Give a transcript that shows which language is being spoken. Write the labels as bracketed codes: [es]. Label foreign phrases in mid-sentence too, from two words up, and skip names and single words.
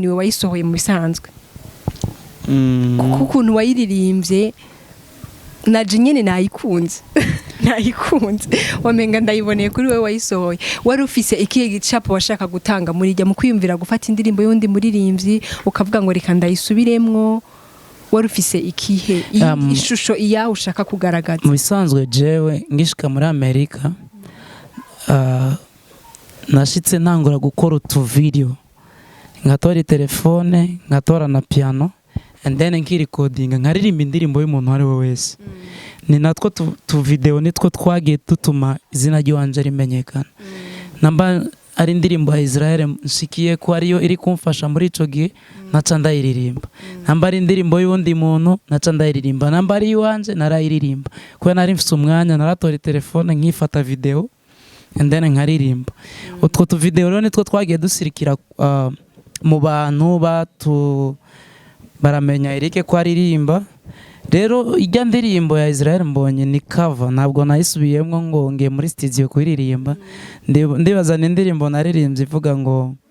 [rn] niwe wayisohoye mu bisanzwe kuko ukuntu wayiririmbye naje nyene nayikunze wamenga ndayiboneye kuri wewe wayisohoye wari ufise ikihe gicapo washaka gutanga muri jya mu kwiyumvira gufata indirimbo y'undi muririmbyi ukavuga ngo reka ndayisubiremwo wari ufise ikihe ishusho iya ushaka kugaragaza mu bisanzwe jewe ngishika muri Amerika nashitse ntangura gukora utu video ngatora telefone ngatora na piano [en] and then [rn] nkirecordinga nkaririmba indirimbo y'umuntu ari we wese ni natwo tu video nitwo twagiye dutuma izina ry'wanje rimenyekana namba ari indirimbo ya Israel nshikiye ko ariyo iri kumfasha muri ico gihe naca ndayiririmba namba ari indirimbo y'undi muntu naca ndayiririmba namba ari iwanje narayiririmba kuko nari mfise umwanya naratora telefone nkifata video [en] and then [rn] nkaririmba utwo tu video rero nitwo twagiye dusirikira mu bantu baramenya Eric ko aririmba rero ijya ndirimbo ya Israel mbonye ni cover ntabwo nayisubiyemwo ngo ngiye muri studio kuririmba ndibaza ni indirimbo naririmbye ivuga ngo